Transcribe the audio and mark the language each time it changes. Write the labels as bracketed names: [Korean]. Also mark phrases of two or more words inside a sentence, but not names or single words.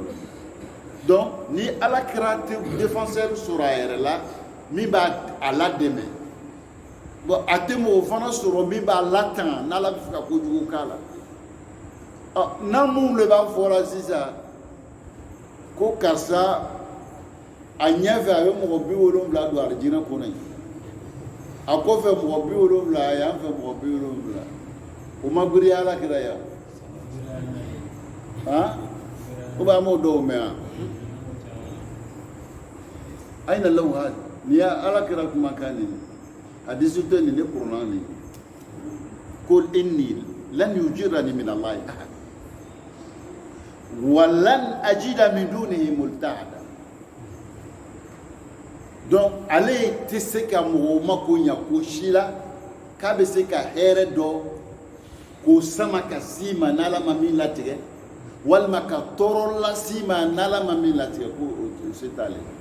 [Bambara] fɔlɔ donc ni alakira tɛ défenseur sɔrɔ a yɛrɛ la min b'a a ladɛmɛ bon a tɛ mɔgɔ fana sɔrɔ min b'a latanga n'ala bɛ fɛ ka kojugu k'a la n'an minnu de b'a fɔ la sisan ko karisa a ɲɛfɛ a bɛ mɔgɔ 70 don alijinɛ kɔnɔ yen a kɔfɛ mɔgɔ 70 a y'an fɛ mɔgɔ 70 o ma giri alakira ya ko b'a m'o dɔw mɛn wa ayina lahu hali ni ya alakira kumakan nin hadisi tɛ nin ne kuranna nin [Arabic] قل إني لن يجيرني من الله أحد ولن أجد من دونه ملتحدا [Bambara] donc ale tɛ se ka mɔgɔw mako ɲɛ ko si la k'a bɛ se ka hɛrɛ dɔ k'o sama ka s'i ma n'ala ma min latigɛ walima ka tɔɔrɔ las'i ma n'ala ma min latigɛ ko o se t'ale